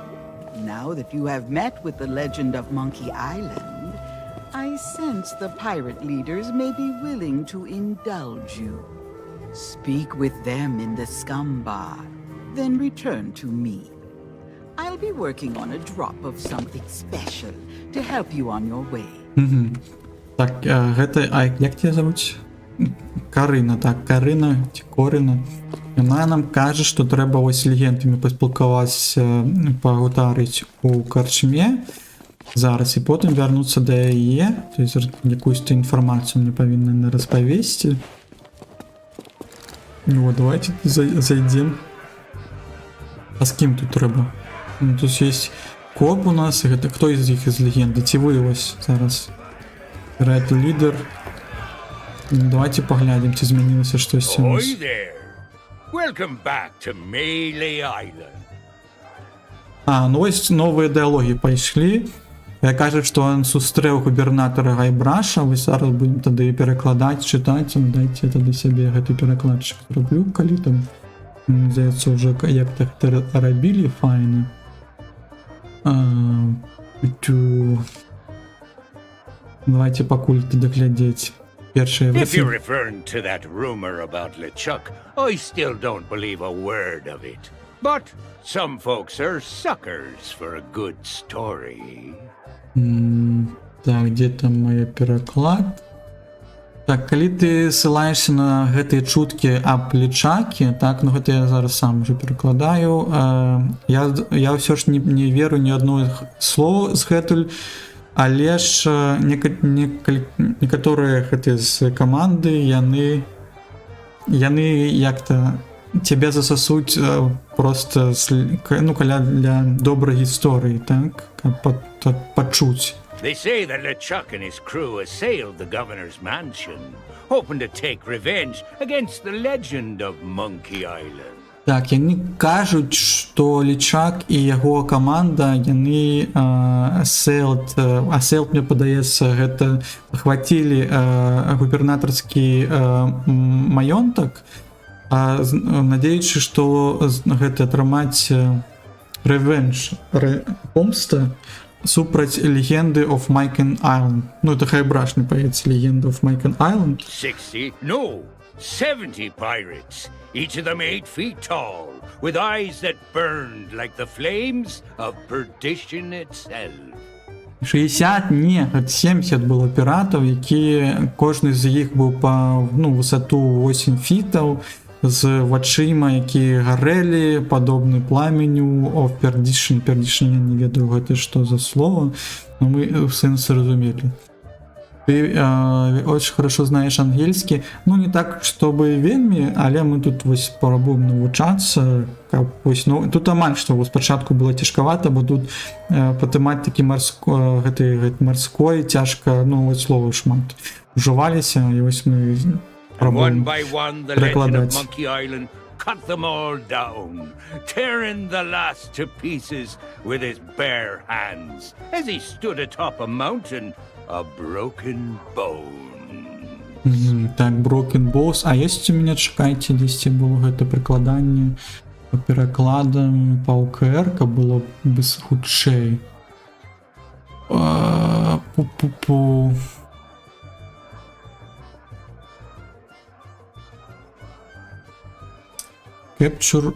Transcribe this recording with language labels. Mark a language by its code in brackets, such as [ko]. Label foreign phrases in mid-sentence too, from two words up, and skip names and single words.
[en] Now that you have met with the legend of Monkey Island, I sense the pirate leaders may be willing to indulge you. Speak with them in the scum bar, then return to me. I'll be working on a drop of something special to help you on your way. [be] Так, гэта, [uk] як тебе зовуть? [be] Карина, так, Карина ці Корина. Яна нам кажа, што трэба ось легендамі паспілкавацца, пагутарыць у карчме зараз і потым вярнуцца да яе, то есть якусь-то інфармацыю мне павінны распавесці. [ru] Ну, давайте зайдем. [be] А з кім тут трэба? Ну, тут есть коп у нас, і гэта хто з іх з легенды? Ці вы ось зараз? [en] Red Leader. [be] Давайте поглядим, ці змянілося штось. [en] Oi there. Welcome back to Melee Island. [be] Ну ось новыя дыалогі пайшлі. Кажа, што ён сустрэў губернатара Гайбраша. Вось зараз будем тады перакладаць, чытаць. Дайце тады сябе гэты перакладчык зраблю, калі там, здаецца, уже як так рабілі файна. Давайте пакуль тады глядзець першыя [en] If you're [be] версіі. [en] referring to that rumor about LeChuck, I still don't believe a word of it. But some folks are suckers for a good story. [ru] Так, где там мой пераклад? [be] Так, калі ты ссылаешься на гэтыя чуткі аб лічакі, так, ну гэта я зараз сам уже перакладаю. Я ўсё ж не веру ні адно слово з гэтуль, але ж некаторыя гэтыя з каманды, яны як-то цябе засасуць просто, ну, каля для добрай гісторыі, так, каб пачуць. [en] They say that LeChuck and his crew assailed the governor's mansion, hoping to take revenge against the legend of Monkey Island. [be] Так, яны кажуць, што Лічак і яго каманда, яны асэлт, мне падаецца, гэта хвацілі губернатарскі маёнтак надеючы, што гэта атрымаць revenge, помста супраць легенды of Myken Island. Ну, это Guybrush, не появится легенда of Myken Island. 60? [en] No, 70 pirates, each of them 8 feet tall, with eyes that burned like the flames of perdition itself. [be] 60, не, 70 было піратаў, якія кожны з іх быў па высоту 8 фітаў, з вачыма, якія гарэлі, падобны пламеню [en] of perdition. Perdition, [be] я не ведаю, гэта што за слово, но мы в сэнсе разумелі. [ru] Ты очень хорошо знаешь [be] ангельскі, ну не так, чтобы вельмі, але мы тут вось пробуем навучацца, каб вось, ну, тут амаль што спачатку было цяжкавата, бо тут па тэматыкі марской цяжка, ну вось слова шмат ужываліся, і вось мы [en] And one by one, the legend of [be] перекладаць. [en] Monkey Island cut them all down, tearing the last to pieces with his bare hands, as he stood atop a mountain of broken bones. [be] Так, Broken Bones. А ёсць у мяне, чакайце, дзесьці было гэта прыкладанне па перакладам па УКР, каб было бы хутчэй. Пу-пу-пу. Capture...